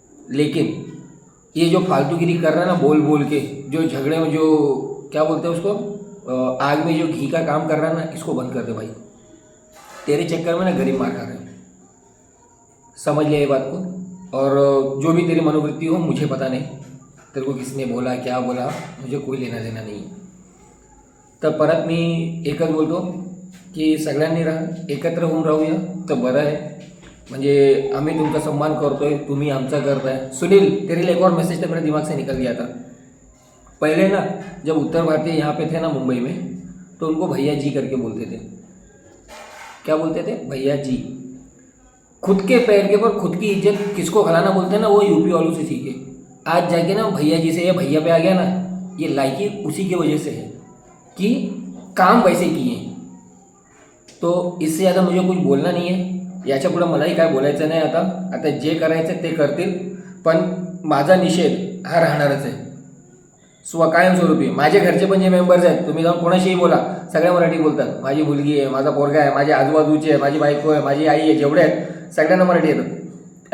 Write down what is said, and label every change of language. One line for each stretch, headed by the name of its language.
Hindi: लेकिन ये जो फालतूगिरी कर रहा है ना, बोल बोल के, जो झगड़े में जो क्या बोलते हैं उसको, आग में जो घी का काम कर रहा है ना, इसको बंद कर दे भाई. तेरे चक्कर में ना गरीब मार खा रहे हैं. समझ ले ये बात को. और जो भी तेरी मनोवृत्ति हो मुझे पता नहीं, तेरे को किसने बोला, क्या बोला, मुझे कोई लेना देना नहीं.
Marathi: तर परत मी एकच बोलतो की सगळ्यांनी एकत्र होऊन राहूया तर बरं आहे. म्हणजे आम्ही तुमचा सम्मान करतोय, तुम्ही आमचा करताय.
Hindi: सुनील, तेरे लिए एक और मैसेज तो मेरे दिमाग से निकल गया था. पहले ना जब उत्तर भारतीय यहाँ पे थे ना मुंबई में, तो उनको भैया जी करके बोलते थे. क्या बोलते थे? भैया जी. खुद के पैर के ऊपर खुद की इज्जत किसको खिलाना बोलते हैं ना, वो यूपी वालों से सीखे. आज जाके ना भैया जी से या भैया पे आ गया ना, ये लायकी उसी की वजह से है कि काम वैसे किए. तो इससे ज़्यादा मुझे कुछ बोलना नहीं है.
Marathi: याच्यापुढं मलाही काय बोलायचं नाही आता जे करायचं ते करतील, पण माझा निषेध हा राहणारच आहे कायमस्वरूपी. माझे घरचे पण जे मेंबर्स आहेत, तुम्ही जाऊन कोणाशीही बोला, सगळ्या मराठी बोलतात. माझी मुलगी आहे, माझा पोरगा आहे, माझ्या आजूबाजूचे आहे, माझी बायको आहे, माझी आई आहे, जेवढे आहेत सगळ्यांना मराठी येतात.